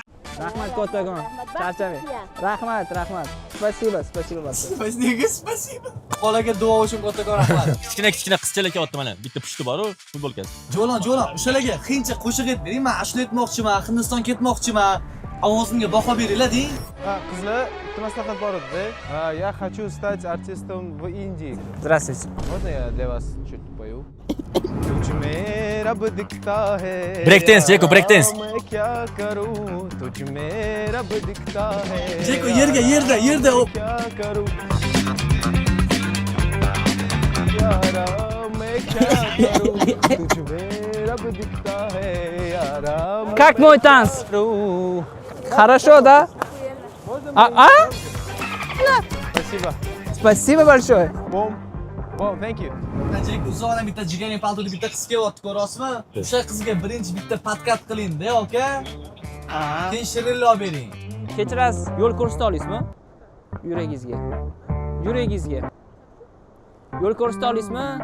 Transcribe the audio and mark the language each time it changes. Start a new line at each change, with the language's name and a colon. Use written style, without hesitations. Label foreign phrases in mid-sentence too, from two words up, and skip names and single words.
Uzbek: Rahmat kattakon. Charchamang. Rahmat. Spasibo. Bolaga duo uchun kattakon rahmat. Kichkina qizchalar kelyapti mana. Bitta pushti bor-ku, futbolkasi. Jo'lon, o'shalarga qiyincha qo'shiq aytmang. Men ashula aytmoqchiman, Hindiston ketmoqchiman. Ovozimga baho beringlar deng. Ha, qizlar, bitta maslahat bor edi. Ha,
Russian: я хочу стать артистом в Индии. Здравствуйте. Можно я для вас чуть пою?
Hindi: तुझ में रब दिखता है
English: Break dance, Jeko, break dance.
Hindi: मैं क्या करूं तुझ में रब दिखता है
Uzbek: Jeko, yerda.
Hindi: क्या करूं यारा मैं क्या करूं तुझ में रब दिखता है यारा
Russian: Как мой танц? Хорошо, да? А? спасибо Спасибо большое.
English: бом thank you
Uzbek: Jeko, uzoqdan bitta jigarning paltoli bitta qiz kelyapti, ko'rasizmi? O'sha qizga birinchi bitta podkat qiling-da, aka. Keyin shirinlik olib bering. Kechirasiz, yo'l ko'rsata olasizmi? Yuragingizga. Yo'l ko'rsata olasizmi?